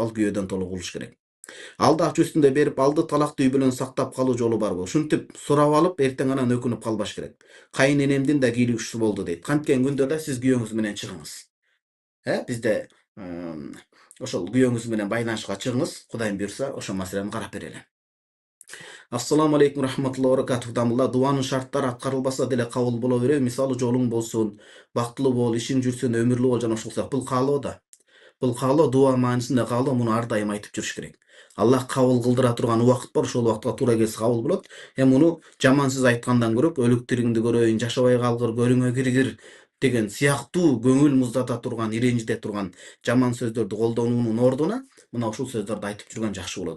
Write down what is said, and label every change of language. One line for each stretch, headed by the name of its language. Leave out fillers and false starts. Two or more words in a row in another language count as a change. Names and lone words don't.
Kyrgyz: Ал күйөөдөн толук болуш керек. Алды ачуу үстүндө берип алды, талакты үй бүлөнү сактап калуу жолу барбы? Ушинтип сурап алып, эртең анан өкүнүп калбаш керек. Кайынэнемдин да кийлигиши болду дейт. Канткен күндө да сиз күйөөңүз менен чыгыңыз. Бизде ошол күйөөңүз менен байланышка чыгыңыз. Кудайым буйрса, ошол маселени карап берели.
Arabic: السلام عليكم رحمة الله وبركاته.
Kyrgyz: Дамылдар, дуанын шарттары аткарылбаса деле кабыл боло береби? Мисалы, жолуң болсун, бактылуу бол, ишиң жүрсүн, өмүрлүү бол жана ошол сыяктуу. Бул каалоо да. Бул каалоо дуа маанисинде каалоо, муну ар дайым айтып жүрүш керек. Аллах кабыл кылдыра турган убакыт бар, ошол убакытка туура келсе кабыл болот. Муну жаман сөз айткандан көрөк, өлүк тиригиңди көрөйүн, жашабай калгыр, көрүңө киргир деген сыяктуу көңүл муздата турган, иренжите турган жаман сөздөрдү колдонуунун ордуна мына ушул сөздөрдү айтып жүргөн жакшы болот.